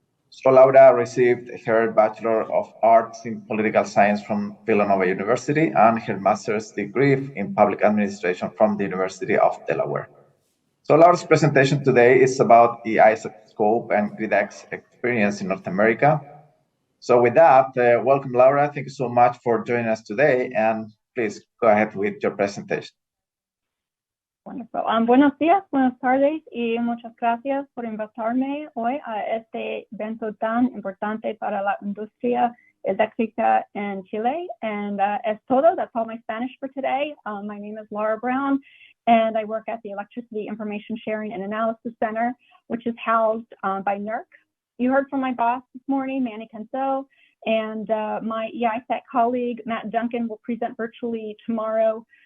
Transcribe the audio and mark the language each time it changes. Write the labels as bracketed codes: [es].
[en] So Laura received her Bachelor of Arts in Political Science from Villanova University and her Master's degree in Public Administration from the University of Delaware. So Laura's presentation today is about E-ISAC scope and GridEx experience in North America. So with that, welcome Laura. Thank you so much for joining us today, and please go ahead with your presentation. Wonderful. [es] Buenos días, buenas tardes, y muchas gracias por invitarme hoy a este evento tan importante para la industria eléctrica en Chile. [en] And [es] es todo. [en] That's all my Spanish for today. My name is Laura Brown, and I work at the Electricity Information Sharing and Analysis Center, which is housed by NERC. You heard from my boss this morning, Manny Canso, and my E-ISAC colleague, Matt Duncan, will present virtually tomorrow.